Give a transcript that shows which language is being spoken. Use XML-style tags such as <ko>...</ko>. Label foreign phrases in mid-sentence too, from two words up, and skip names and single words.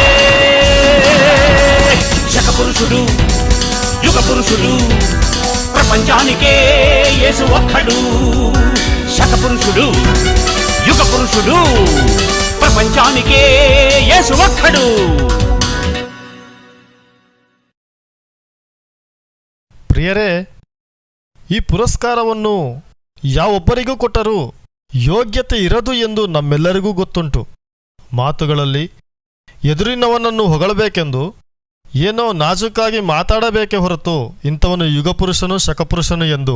<te>శకపురుషుడు, యుగ పురుషుడు, ప్రపంచానికే యేసు ఒక్కడు. శకపురుషుడు, యుగ పురుషుడు, ప్రపంచానికే యేసు ఒక్కడు.</te> <kn>ಪ್ರಿಯರೇ, ಈ ಪುರಸ್ಕಾರವನ್ನು ಯಾವೊಬ್ಬರಿಗೂ ಕೊಟ್ಟರೂ ಯೋಗ್ಯತೆ ಇರದು ಎಂದು ನಮ್ಮೆಲ್ಲರಿಗೂ ಗೊತ್ತುಂಟು. ಮಾತುಗಳಲ್ಲಿ ಎದುರಿನವನನ್ನು ಹೊಗಳಬೇಕೆಂದು ಏನೋ ನಾಜೂಕಾಗಿ ಮಾತಾಡಬೇಕೇ ಹೊರತು ಇಂಥವನು ಯುಗಪುರುಷನು ಶಕಪುರುಷನು ಎಂದು.</kn>